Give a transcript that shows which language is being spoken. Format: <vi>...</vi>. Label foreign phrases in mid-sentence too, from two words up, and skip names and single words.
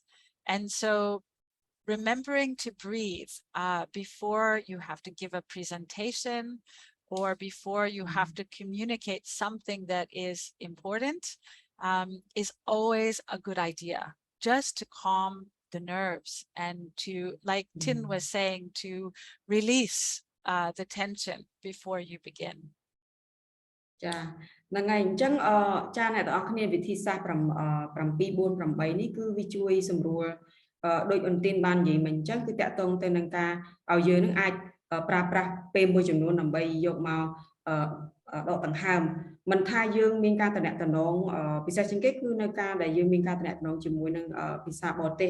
<en>And so remembering to breathe before you have to give a presentation or before you have to communicate something that is important is always a good idea, just to calm the nerves and to, like Tin was saying, to release the tension before you begin.</en> <km>ចាហ្នឹងហើយអញ្ចឹងចាអ្នកទាំងអស់គ្នាវិធីសាស្ត្រ7-4-8នេះគឺវាជួយសម្រួលដោយអ៊ុនទីនបាននិយាយមិញអញ្ចឹងគឺតាក់ទងទៅនឹងការឲ្យយើងនឹងអាចប្រើប្រាស់ពេលមួយចំនួនដើម្បីយកមកដកដង្ហើមមិនថាយើងមានការតំណែងពិសេសជាងគេគឺនៅការដែលយើងមានការតំណែងជាមួយនឹងភាសាបរទេស</km>